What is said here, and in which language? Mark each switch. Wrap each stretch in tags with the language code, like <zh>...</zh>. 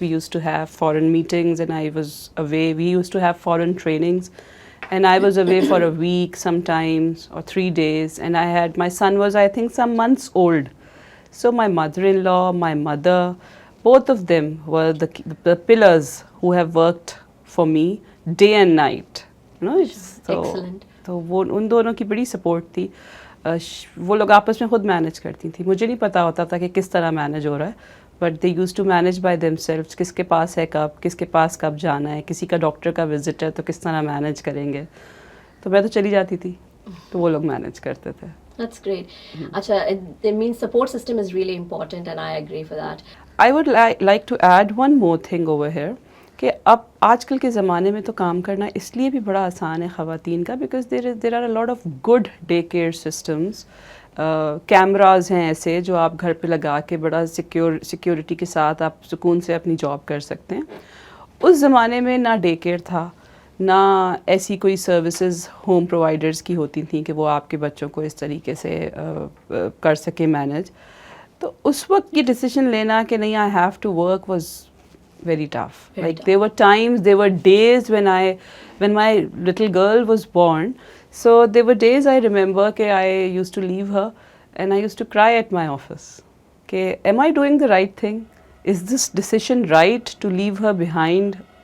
<en>We used to have foreign meetings, and I was away. We used to have foreign trainings, and I was away for a week sometimes, or 3 days. And my son was, I think, some months old. So my mother-in-law, my mother, both of them were the pillars who have worked for me day and night. You know, Excellent.</en> <ur>تو وہ ان دونوں کی بڑی support تھی. وہ لوگ آپس میں خود مینیج کرتی تھیں. مجھے نہیں پتا ہوتا تھا کہ کس طرح مینیج ہو رہا ہے, but they use to manage by them سیلفس. کس کے پاس ہے کب, کس کے پاس کب جانا ہے, کسی کا ڈاکٹر کا وزٹ ہے تو کس طرح مینیج کریں گے. تو میں تو چلی جاتی تھی, تو وہ لوگ مینیج کرتے تھے.</ur> <en>That's great. Acha, it means support system is really important, and I agree for that. I would like to add one more thing over here,</en> <ur>کہ اب آج کل کے زمانے میں تو کام کرنا اس لیے بھی بڑا آسان ہے خواتین کا, because</ur> <en>there are a lot of good day care systems.</en> <ur>Cameras ہیں ایسے جو آپ گھر پہ لگا کے بڑا سیکیورٹی کے ساتھ آپ سکون سے اپنی جاب کر سکتے ہیں. اس زمانے میں نہ ڈے کیئر تھا, نہ ایسی کوئی سروسز ہوم پرووائڈرز کی ہوتی تھیں کہ وہ آپ کے بچوں کو اس طریقے سے کر سکے مینیج. تو اس وقت یہ ڈیسیژن لینا کہ نہیں I have to work was</ur> <en>very tough. Like there were times, there were days when my little girl was born. So there were days I remember that I used to leave her and I used to cry at my office. Okay, am I doing the right thing? Is this decision right to leave her behind?</en>